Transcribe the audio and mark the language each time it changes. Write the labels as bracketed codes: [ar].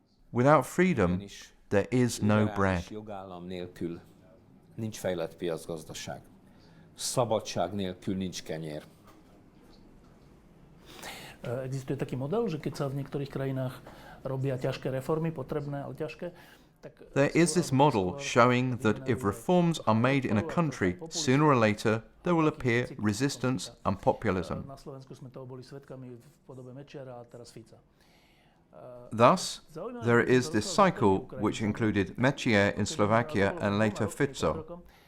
[en] Without freedom, there is no bread. [hu] Liberális jogállam nélkül nincs fejlett piacgazdaság. Szabadság nélkül nincs kenyér. [sk] Existuje taký model, že keď sa v niektorých krajinách robia ťažké reformy, potrebné, ale ťažké, tak... [en] There is this model showing that if reforms are made in a country, sooner or later there will appear resistance and populism. [sk] Na Slovensku sme toho boli svedkami v podobe Mečiara a teraz Fica. [en] Thus, there is this cycle which included Mečiar in Slovakia and later Fico.